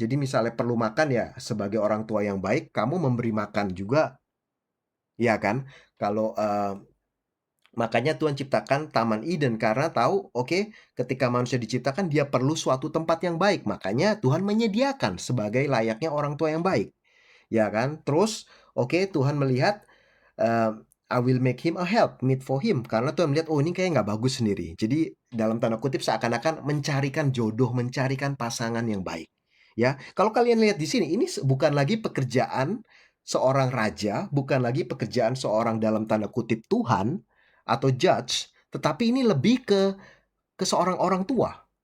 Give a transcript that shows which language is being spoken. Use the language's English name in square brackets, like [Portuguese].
[Indonesian] Jadi misalnya perlu makan ya sebagai orang tua yang baik kamu memberi makan juga, ya kan? Kalau, makanya Tuhan ciptakan Taman Eden karena tahu, oke, ketika manusia diciptakan dia perlu suatu tempat yang baik. Makanya Tuhan menyediakan sebagai layaknya orang tua yang baik, ya kan? Terus, oke, Tuhan melihat, [English] I will make him a help, meet for him. [Indonesian] Karena Tuhan melihat, oh ini kayak nggak bagus sendiri. Jadi dalam tanda kutip seakan-akan mencarikan jodoh, mencarikan pasangan yang baik. Ya, kalau kalian lihat di sini, ini bukan lagi pekerjaan seorang raja, bukan lagi pekerjaan seorang dalam tanda kutip Tuhan atau judge, tetapi ini lebih ke seorang orang tua.